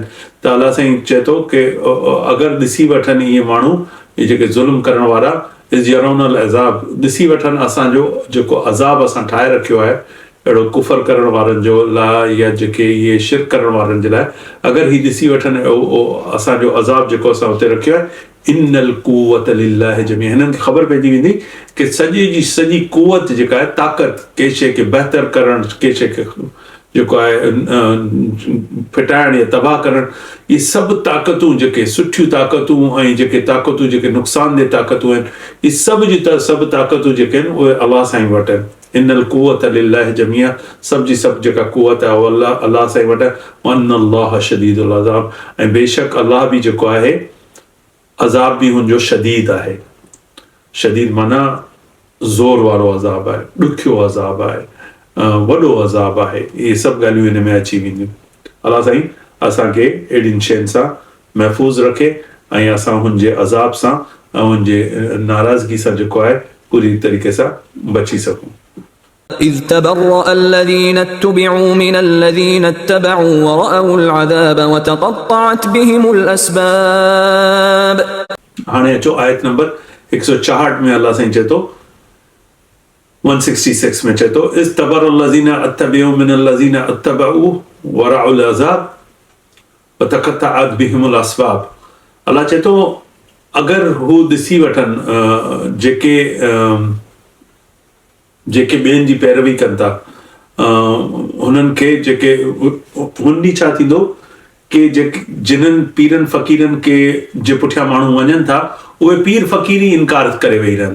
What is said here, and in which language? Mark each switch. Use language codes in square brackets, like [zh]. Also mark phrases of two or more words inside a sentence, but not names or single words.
[sd] त अलाह साईं चए थो की अगरि ॾिसी वठनि इहे माण्हू, इहे जेके ज़ुल्म करण वारा, [ar] إذ يرون العذاب, [sd] ॾिसी वठनि असांजो जेको अज़ाब असां ठाहे रखियो आहे अहिड़ो कुफर करण वारनि जो लाइ या जेके इहे शिरक करण वारनि जे लाइ, अगरि हीअ ॾिसी वठनि असांजो अज़ाब जेको असां हुते रखियो आहे, [ar] إن القوة لله جميع, [sd] हिननि खे ख़बर पइजी वेंदी कि सॼी कुवत जेका आहे, ताक़त, कंहिं शइ खे बहितर करणु, कंहिं शइ खे जेको आहे फिटाइणु या तबाह करणु, इहे सभु ताक़तूं, जेके सुठियूं ताक़तूं ऐं जेके ताक़तूं जेके नुक़सानदेह ताक़तूं आहिनि, इहे सभु जी सभु ताक़तूं जेके आहिनि उहे अलाह साईं वटि आहिनि। [ar] إن القوة لله جميع, [sd] सभु जी सभु जेका कुवत आहे उहा अलाह साईं वटि आहे। [ar] وأن الله شديد العذاب, [sd] ऐं बेशक अलाह बि जेको आहे अज़ाब बि हुनजो शदीद आहे। शदीद माना ज़ोर वारो अज़ाब आहे, ॾुखियो अज़ाब आहे, वॾो अज़ाब आहे। इहे सभु ॻाल्हियूं हिन में अची वेंदियूं। अलाह साईं असांखे अहिड़ियुनि शयुनि सां महफ़ूज़ रखे ऐं असां हुनजे अज़ाब सां ऐं हुनजे नाराज़गी सां जेको आहे पूरी तरीक़े सां बची सघूं। [ar] إذ تبرأ الذين اتبعوا من الذين اتبعوا ورأوا العذاب وتقطعت بهم الأسباب। [sd] हाणे अचो आयत नंबर 164 में अल्लाह साईं चए थो, 166 में चए थो, [ar] إذ تبرأ الذين اتبعوا من الذين اتبعوا ورأوا العذاب وتقطعت بهم الأسباب। [sd] अल्लाह चए थो अगरि हू ॾिसी वठनि जेके ॿियनि जी पैरवी कनि था, हुननि खे जेके हुन ॾींहुं छा थींदो कि जेके जिन्हनि पीरनि फ़क़ीरनि के जे पुठियां माण्हू वञनि था, उहे पीर फ़क़ीर ई इनकार करे वेही रहंदा।